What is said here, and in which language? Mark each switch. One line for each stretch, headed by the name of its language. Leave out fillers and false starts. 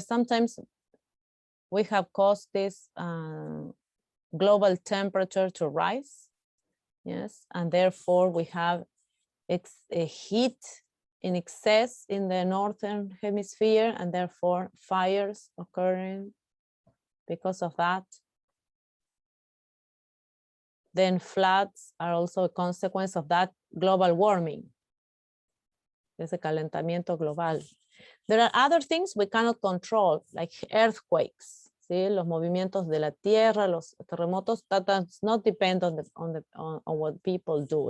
English: Sometimes we have caused this global temperature to rise, yes, and therefore we have a heat in excess in the northern hemisphere, and therefore fires occurring because of that. Then floods are also a consequence of that global warming.
Spanish: Ese calentamiento global.
English: There are other things we cannot control, like earthquakes.
Spanish: ¿Sí? Los movimientos de la tierra, los terremotos,
English: that does not depend on what people do.